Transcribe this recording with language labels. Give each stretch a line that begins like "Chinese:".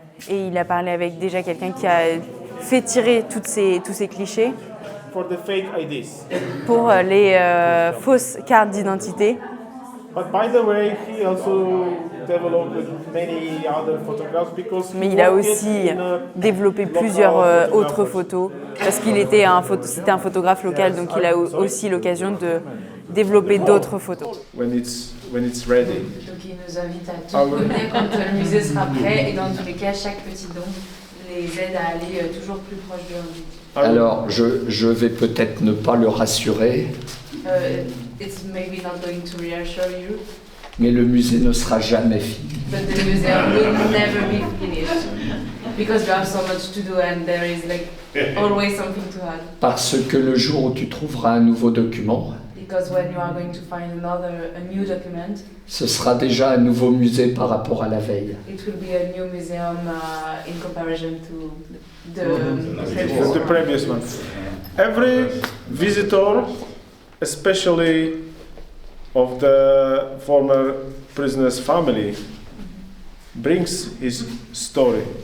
French: Et il a parlé avec déjà quelqu'un qui a fait tirer tous ces clichés
English: For the fake IDs.
French: pour les fausses cartes d'identité.
English: But by the way, he also developed many other photographs because
French: Mais il a aussi développé plusieurs autres photos parce qu'il était c'était un photographe local, donc il a aussi l'occasion de développer d'autres photos.
English: when it's ready.
French: Donc il nous invite à tout donner quand le musée sera prêt, et dans tous les cas, chaque petit don les aide à aller toujours plus proche de leur but. Alors, je vais peut-être ne pas le rassurer,
English: It's maybe not going to reassure you,
French: mais le musée ne sera jamais fini.
English: but the museum will never be finished because you have so much to do and there is like always something to add.
French: Parce que le jour où tu trouveras un nouveau document,
English: Because when you are going to find a new document,
French: ce sera déjà un nouveau musée par rapport à la veille.
English: it will be a new museum in comparison to the The previous one. Every visitor, especially of the former prisoner's family, brings his story.